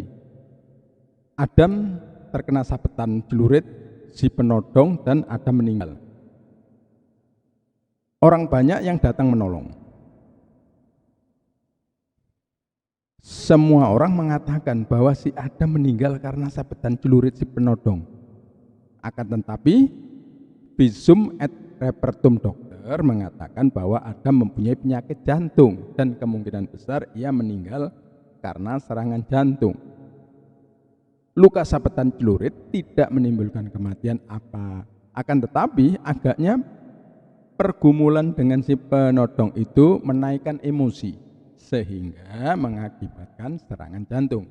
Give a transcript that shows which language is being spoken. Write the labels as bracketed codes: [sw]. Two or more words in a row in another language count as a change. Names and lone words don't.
[id] Adam terkena sabetan celurit si penodong dan Adam meninggal. Orang banyak yang datang menolong. Semua orang mengatakan bahwa si Adam meninggal karena sabetan celurit si penodong. Akan tetapi [la] visum et repertum [id] dokter mengatakan bahwa Adam mempunyai penyakit jantung dan kemungkinan besar ia meninggal karena serangan jantung. Luka sabetan celurit tidak menimbulkan kematian apa. Akan tetapi agaknya pergumulan dengan si penodong itu menaikkan emosi sehingga mengakibatkan serangan jantung.